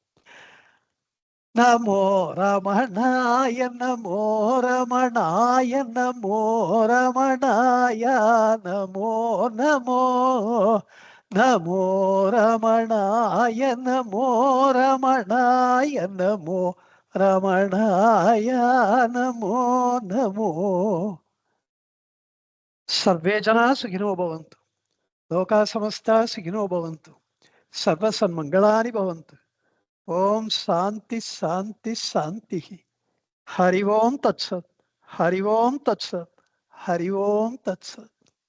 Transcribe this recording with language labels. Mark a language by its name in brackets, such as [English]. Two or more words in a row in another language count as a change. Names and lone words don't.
[Sanskrit] नमो रमणाय, नमो रमणाय, नमो रमणाय, नमो नमो नमो रमणाय, नमो रमणाय, नमो रमणाय, नमो नमो. सर्वे जना सुखिनो भवन्तु, लोका समस्ता सुखिनो भवन्तु, सर्व सन्मंगलानि भवन्तु. ओम शांति शांति शांति. हरि ओम तत्सत्, हरि ओम तत्सत्, हरि ओम तत्सत्.